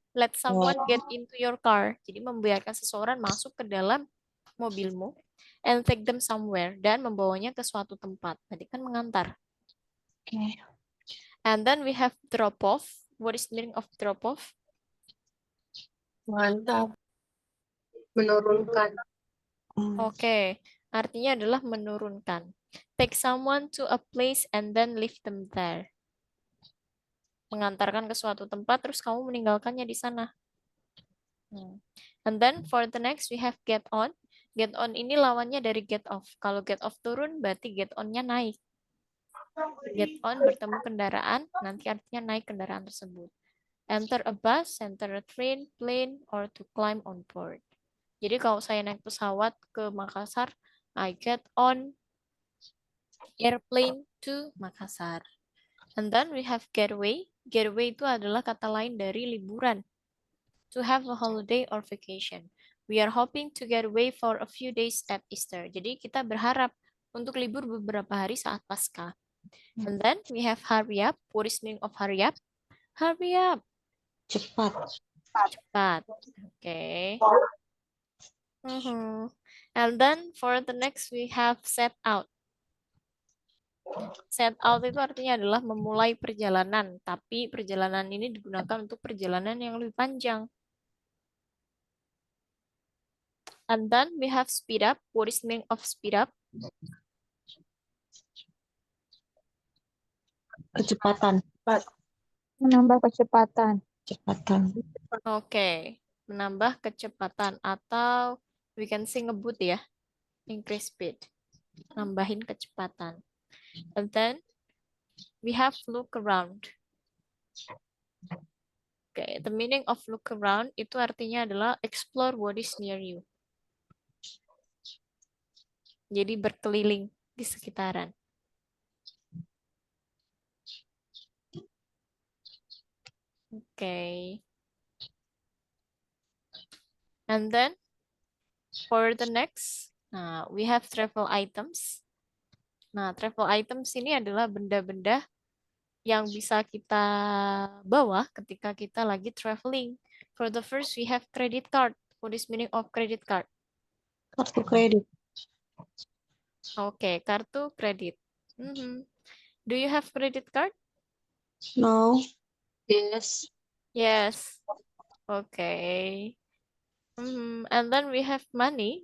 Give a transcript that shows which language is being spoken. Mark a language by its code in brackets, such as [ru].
[en] Let someone get into your car. [id] Jadi membiarkan seseorang masuk ke dalam mobilmu [en] and take them somewhere [id] dan membawanya ke suatu tempat. Berarti kan mengantar. Oke. [en] And then we have drop off. What is the meaning of drop off? [id] Mantap. Menurunkan. Oke, artinya adalah menurunkan. [en] Take someone to a place and then leave them there. [id] Mengantarkan ke suatu tempat, terus kamu meninggalkannya di sana. [en] And then for the next we have get on. [id] Get on ini lawannya dari get off. Kalau get off turun, berarti get on-nya naik. Get on bertemu kendaraan, nanti artinya naik kendaraan tersebut. [en] Enter a bus, enter a train, plane, or to climb on board. [id] Jadi kalau saya naik pesawat ke Makassar, [en] I get on airplane to Makassar. And then we have getaway. [id] Getaway itu adalah kata lain dari liburan. [en] To have a holiday or vacation. We are hoping to get away for a few days at Easter. [id] Jadi kita berharap untuk libur beberapa hari saat Paskah. [en] And then we have hurry up. What is meaning of hurry up? Hurry up. [id] Cepat. Cepat. Okay. [en] And then for the next we have set out. [id] Set out itu artinya adalah memulai perjalanan, tapi perjalanan ini digunakan untuk perjalanan yang lebih panjang. [en] And then we have speed up. What is the meaning of speed up? [id] Kecepatan. Menambah kecepatan. Kecepatan. Oke, menambah kecepatan atau [en] we can say [id] ngebut ya. [en] Increase speed. [id] Nambahin kecepatan. [en] And then we have look around. Oke, the meaning of look around [id] itu artinya adalah [en] explore what is near you. [id] Jadi berkeliling di sekitaran. [en] Okay. And then for the next, we have travel items. [id] Nah, travel items ini adalah benda-benda yang bisa kita bawa ketika kita lagi traveling. [en] For the first, we have credit card. What is meaning of credit card? [id] Kartu kredit. [en] Oke, [id] kartu kredit. [en] Do you have credit card? No. Yes. Yes. Okay. And then we have money.